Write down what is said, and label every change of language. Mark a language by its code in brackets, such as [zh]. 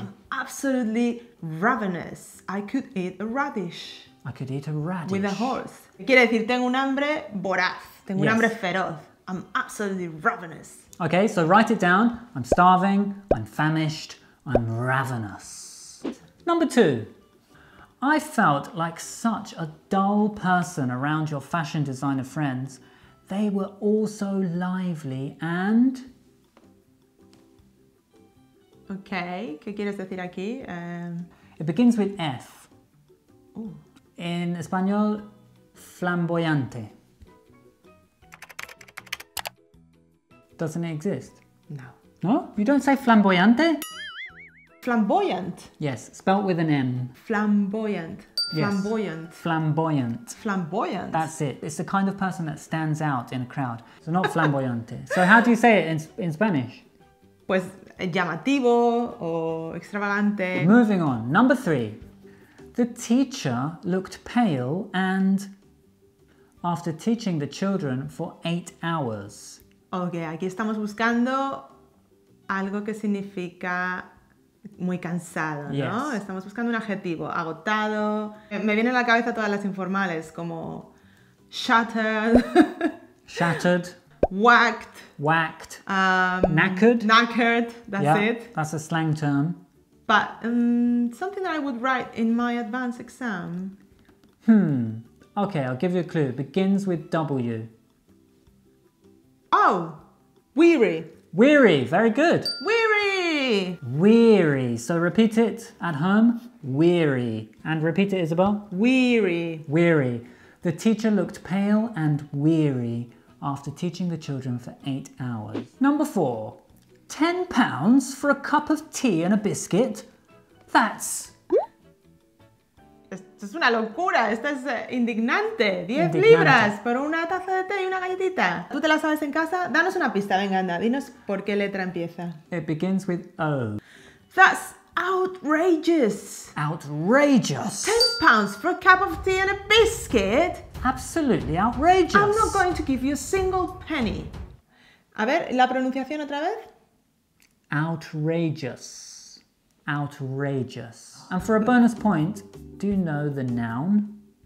[en] I'm absolutely ravenous. I could eat a radish. I could eat a radish. With a horse. [es] Quiere decir, tengo un hambre voraz. Tengo un hambre feroz. [en] I'm absolutely ravenous. Okay, so write it down. I'm starving, I'm famished, I'm ravenous. Number 2. I felt like such a dull person around your fashion designer friends. They were all so lively and... [es] Okay, ¿qué quieres decir aquí? [en] It begins with F. Ooh. In español, flamboyante. Doesn't it exist? No. No? You don't say flamboyante? Flamboyant. Yes, spelt with an M. Flamboyant. Yes. Flamboyant. Flamboyant. Flamboyant. That's it. It's the kind of person that stands out in a crowd. So not flamboyante. So how do you say it in Spanish? [es] Pues llamativo o extravagante. [en] Moving on. Number 3. The teacher looked pale and after teaching the children for 8 hours. [es] Ok, aquí estamos buscando algo que significa muy cansado, ¿no? [en] Yes. [es] Estamos buscando un adjetivo, agotado. Me vienen a la cabeza todas las informales como shattered, [en] Shattered. whacked, Whacked. Knackered. knackered, that's it. That's a slang term. But something that I would write in my advanced exam. Okay, I'll give you a clue. It begins with W. Oh, weary. Weary. Very good. Weary. Weary. So repeat it at home. Weary. And repeat it, Isabel. Weary. Weary. The teacher looked pale and weary after teaching the children for 8 hours. Number 4. £10 for a cup of tea and a biscuit? That's... [es] Esto es una locura, esto es indignante. 10 libras por una taza de té y una galletita. ¿Tú te la sabes en casa? Danos una pista, venga, anda. Dinos por qué letra empieza. [en] It begins with O. That's outrageous. Outrageous. £10 for a cup of tea and a biscuit? Absolutely outrageous. I'm not going to give you a single penny. [es] A ver, ¿la pronunciación otra vez? [en] Outrageous. Outrageous. And for a bonus point, do you know the noun?